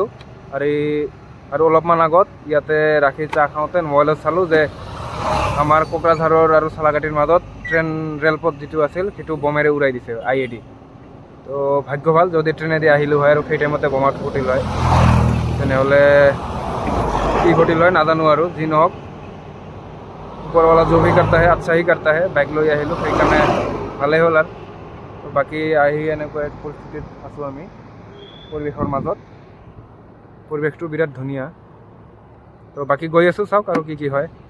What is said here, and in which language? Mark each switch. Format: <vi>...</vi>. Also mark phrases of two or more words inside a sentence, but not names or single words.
<as>আৰু অলপমান আগত ইয়াতে ৰাখি চাহ খাওঁতে মোবাইলত চালোঁ যে আমাৰ কোকৰাঝাৰৰ আৰু চালাঘাটীৰ মাজত ৰেলপথ যিটো আছিল সেইটো বোমেৰে উৰাই দিছে, IED। তো ভাগ্য ভাল, যদি ট্ৰেইনেদি আহিলোঁ হয় আৰু সেই টাইমতে বোমাটো ফুটিল হয়, তেনেহ'লে কি ঘটিল হয় নাজানো। আৰু যি নহওক, ওপৰৱালা</as> <hi>जो भी करता है अच्छा ही करता है।</hi> <as>বাইক লৈ আহিলোঁ, সেইকাৰণে ভালেই হ'ল। আৰু বাকী আহি এনেকুৱা এক পৰিস্থিতিত আছোঁ আমি পৰিৱেশৰ মাজত। পৰিৱেশটো বিৰাট ধুনীয়া। তো বাকী গৈ আছোঁ, চাওক আৰু কি হয়।</as>